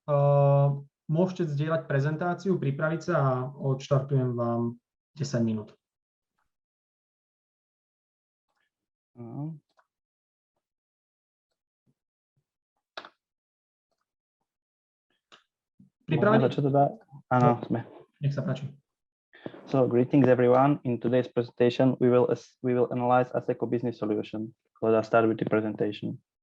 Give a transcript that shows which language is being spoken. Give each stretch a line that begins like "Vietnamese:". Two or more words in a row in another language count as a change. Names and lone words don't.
Slovak: Môžete zdieľať prezentáciu, pripraviť sa a odštartujem vám 10 minút. Pripravení? Áno, sme. Nech sa páči.
English: So, greetings everyone. In today's presentation, we will analyze Asseco Business Solution. Let us start with the presentation.